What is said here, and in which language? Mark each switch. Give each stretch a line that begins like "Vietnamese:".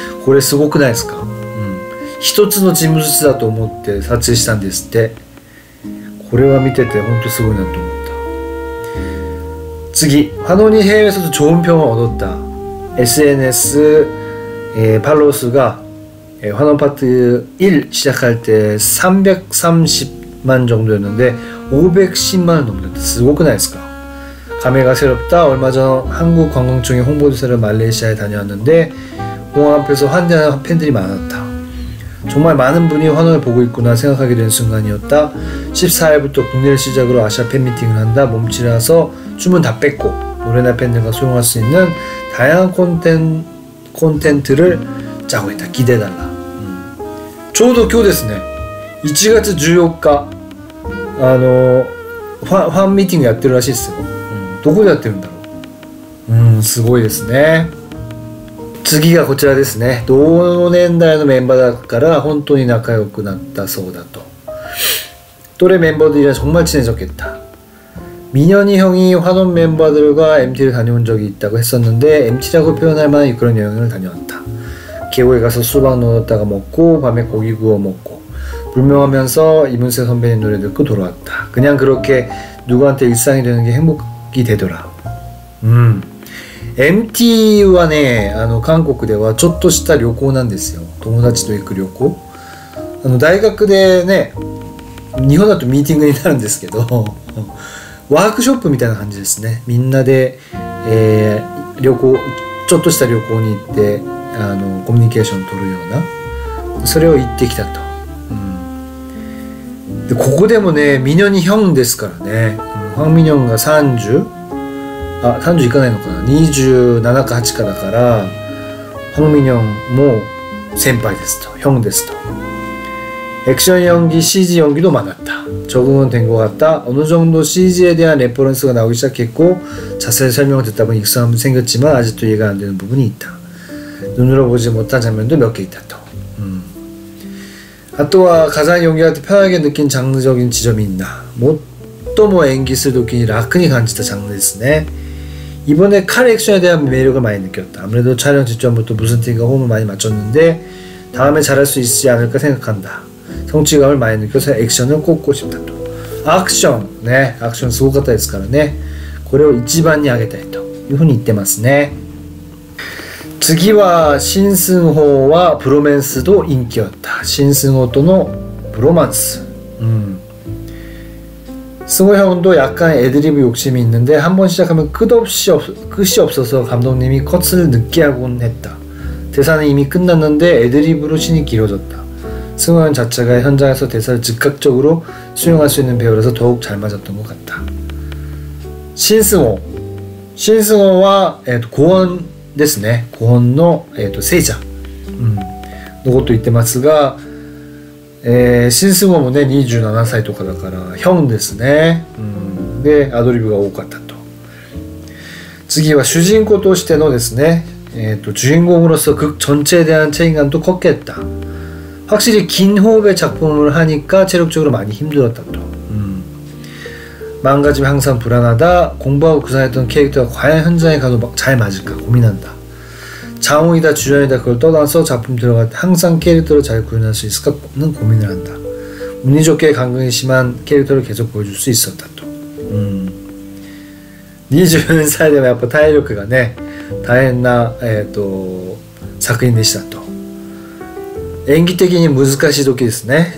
Japanese: これすごくないですか？一つの人物だと思って撮影したんですって。これは見てて本当すごいなと思った。
Korean: 次、환원이 해외에서도 좋은 평을 얻었다. SNS 팔로워 수가 환원 파트 1 시작할 때 330만 정도였는데 510만을 넘겼다.
Japanese: すごくないですか?
Korean: 감회가 새롭다. 얼마 전 한국 관광청의 홍보대사를 말레이시아에 다녀왔는데 공항 앞에서 환대하는 팬들이 많았다. 정말 많은 분이 환원을 보고 있구나 생각하게 된 순간이었다. 14일부터 국내를 시작으로 아시아 팬미팅을 한다. 몸치라서 춤은 다 뺐고 노래나 팬들과 소통할 수 있는 다양한 콘텐츠를 짜고 있다. 기대해달라.
Japanese: ちょうど今日ですね。 1月14日ファンミーティングやってるらしいですよ。どこでやってるんだろう。すごいですね。次がこちらですね。同年代のメンバーだから本当に仲良くなったそうだと。
Korean: 또래 멤버들이랑 정말 친해졌겠다. 민현이 형이 환원 멤버들과 MT를 다녀온 적이 있다고 했었는데 MT라고 표현할 만한 그런 여행을 다녀왔다. 계곡에 가서 수박 넣었다가 먹고 밤에 고기 구워 먹고 불명하면서 이문세 선배님 노래 듣고 돌아왔다. 그냥 그렇게 누구한테 일상이 되는 게 행복이 되더라.
Japanese: MTはね、韓国ではちょっとした旅行なんですよ。友達と行く旅行。大学でね、日本だとミーティングになるんですけどワークショップみたいな感じですね。みんなで、旅行、ちょっとした旅行に行ってコミュニケーションを取るような、それを言ってきたと。でここでもね、ミニョンヒョンですからね。ファンミニョンが30いかないのかな、27か8かだから、ファンミニョンも先輩ですと、ヒョンですと。
Korean: 액션 연기, CG 연기도 많았다. 적응은 된 것 같다. 어느 정도 CG에 대한 레퍼런스가 나오기 시작했고 자세히 설명을 듣다 보니 익숙함이 생겼지만 아직도 이해가 안 되는 부분이 있다. 눈으로 보지 못한 장면도 몇 개 있다 또.
Japanese: あとは
Korean: 가장 연기할 때 편하게 느낀 장르적인 지점이 있나.
Japanese: 最も演技する時に楽に感じた장르ですね.
Korean: 이번에 칼 액션에 대한 매력을 많이 느꼈다. 아무래도 촬영 직전부터 무슨 팀과 호흡을 많이 맞췄는데 다음에 잘할 수 있지 않을까 생각한다. 성취감을 많이 느껴서 액션을 꼽고 싶다. 또 액션, 네, 액션
Japanese: すごかったですからね. これを一番に上げたいというふうに言ってますね. 次は
Korean: 신승호와 브로맨스도 인기였다.
Japanese: 신승호とのブロマンス.
Korean: 승호 형도 약간 애드리브 욕심이 있는데 한번 시작하면 끝이 없어서 감독님이 컷을 늦게 하곤 했다. 대사는 이미 끝났는데 애드리브로 신이 길어졌다. 승호 형 자체가 현장에서 대사를 즉각적으로 수용할 수 있는 배우라서 더욱 잘 맞았던 것 같다.
Japanese: 신승호와 고원 ですね。 고원の聖者のこと言ってますが、신승호もね27歳とかだからヒョンですね。でアドリブが多かったと。次は主人公としてのですね、
Korean: 주인공으로서 극 전체에 대한 책임감도 컸겠다. 확실히 긴 호흡의 작품을 하니까 체력적으로 많이 힘들었다 또. 마음가짐이 항상 불안하다. 공부하고 구상했던 캐릭터가 과연 현장에 가도 잘 맞을까 고민한다. 장웅이다 주연이다 그걸 떠나서 작품 들어갈 때 항상 캐릭터를 잘 구현할 수 있을까는 고민을 한다. 운이 좋게 감각이 심한 캐릭터를 계속 보여줄 수 있었다 또.
Japanese: 24歳でもやっぱ体力がね大変な、作品でしたと. 演技的に難しい時ですね.